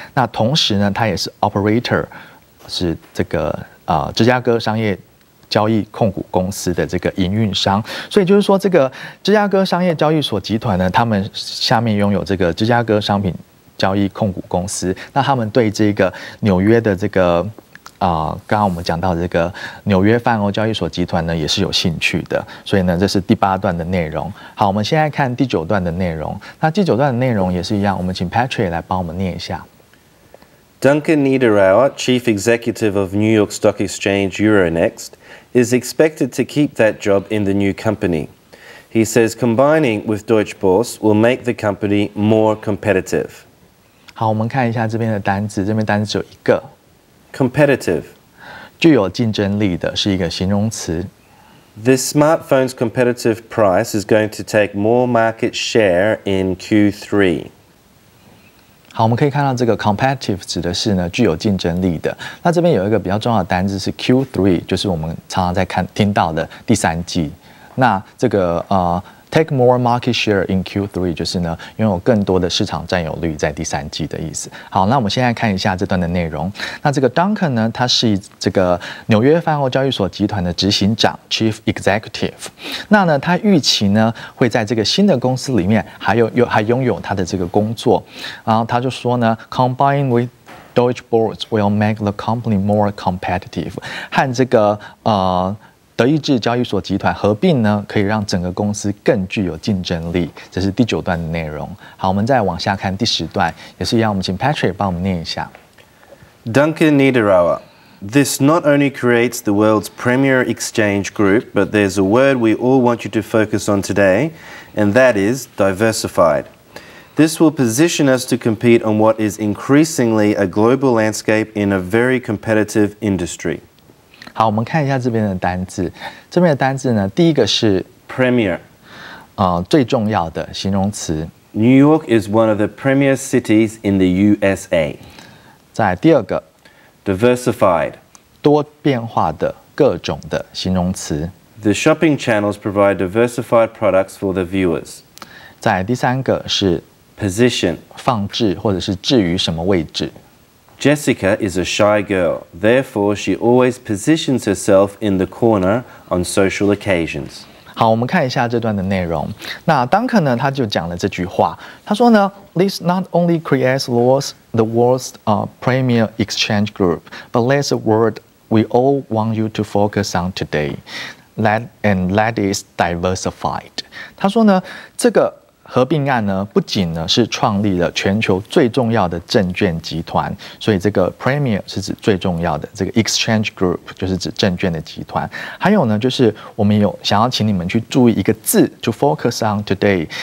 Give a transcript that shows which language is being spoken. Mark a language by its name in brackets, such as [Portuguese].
[Chinese] 那同时呢，它也是 operator， 是这个芝加哥商业交易控股公司的这个营运商，所以就是说，这个芝加哥商业交易所集团呢，他们下面拥有这个芝加哥商品交易控股公司，那他们对这个纽约的这个刚刚我们讲到这个纽约泛欧交易所集团呢，也是有兴趣的，所以呢，这是第8段的内容。好，我们现在看第9段的内容。那第9段的内容也是一样，我们请 Patrick 来帮我们念一下。 [English] Duncan Niederauer, Chief Executive of New York Stock Exchange Euronext, is expected to keep that job in the new company. He says combining with Deutsche Börse will make the company more competitive. [Chinese] 好，我们看一下这边的单字，这边单字只有一个 [English] competitive， [Chinese] 具有竞争力的是一个形容词。 [English] This smartphone's competitive price is going to take more market share in Q3. [Chinese] 好，我们可以看到这个 competitive 指的是呢具有竞争力的。那这边有一个比较重要的单字是 Q3， 就是我们常常在听到的第3季。那这个 [English] take more market share in Q3 [Chinese] 就是呢拥有更多的市场占有率在第3季的意思。好，那我们现在看一下这段的内容。那这个 Duncan 呢，他是这个纽约泛欧交易所集团的执行长 Chief Executive。那呢，他预期呢会在这个新的公司里面还拥有他的这个工作。然后他就说呢 [English] ，Combine with Deutsche Börse will make the company more competitive。 [Chinese] 和这个德意志交易所集团合并呢，可以让整个公司更具有竞争力。这是第9段的内容。好，我们再往下看第10段，也是一样，我们请 Patrick 帮我们念一下。 [English] Duncan Niederauer. This not only creates the world's premier exchange group, but there's a word we all want you to focus on today, and that is diversified. This will position us to compete on what is increasingly a global landscape in a very competitive industry. [Chinese] 好，我们看一下这边的单字。这边的单字呢，第一个是 [English] premier， [Chinese] 最重要的形容词。 [English] New York is one of the premier cities in the USA. [Chinese] 再第2个 [English] diversified， [Chinese] 多变化的、各种的形容词。 [English] The shopping channels provide diversified products for the viewers. [Chinese] 再第3个是 [English] position， [Chinese] 放置或者是置于什么位置。 [English] Jessica is a shy girl, therefore she always positions herself in the corner on social occasions. [Chinese] 好，我们看一下这段的内容。那 Duncan 呢，他就讲了这句话，他说呢 [English] ，This not only creates the world's premier exchange group, but that's a word we all want you to focus on today. That is diversified. [Chinese] 他说呢，这个合并案呢，不仅呢是创立了全球最重要的证券集团，所以这个 Premier 是指最重要的，这个 Exchange Group 就是指证券的集团。还有呢，就是我们有想要请你们去注意一个字 ， [English] to focus on today。